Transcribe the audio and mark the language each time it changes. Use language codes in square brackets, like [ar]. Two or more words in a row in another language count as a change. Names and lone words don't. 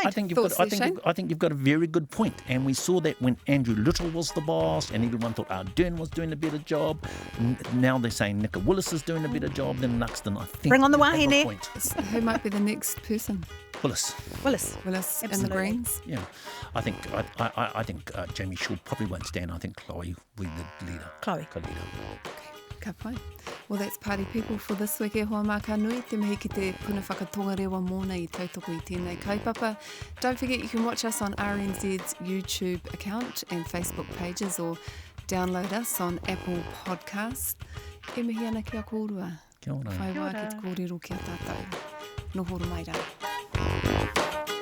[en] I think you've got a very good point, and we saw that when Andrew Little was the boss, and everyone thought Ardern was doing a better job. Now they're saying Nicola Willis is doing a better job than Luxon. I think bring on the wahine. Who might be the next person? Willis and the Greens. Yeah, I think Jamie Shaw probably won't stand. I think Chloe will be the leader. Chloe. [mi] Ka pai. [en] Well, that's Party People for this week. [mi] E hoa maka nui, te mihi ki te Puna Whakatongarewa mōna I tautoko I tēnei kaupapa. [en] Don't forget you can watch us on RNZ's YouTube account and Facebook pages, or download us on Apple Podcast. [mi] E mihi ana ki a kōrua. Kia ora. Whai wā ki te kōrero ki a tātou. Nohoro mai rā.